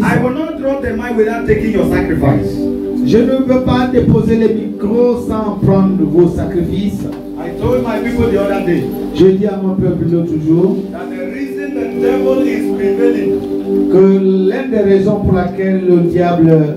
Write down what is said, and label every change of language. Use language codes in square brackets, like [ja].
[en] I will not drop the mic without taking your sacrifice. [fr] je ne peux pas déposer les micros sans prendre vos sacrifices. [en] I told my people the other day [fr] Je dis à mon peuple l'autre jour [en] that the reason the devil is prevailing, [fr] que l'une des raisons pour laquelle le diable,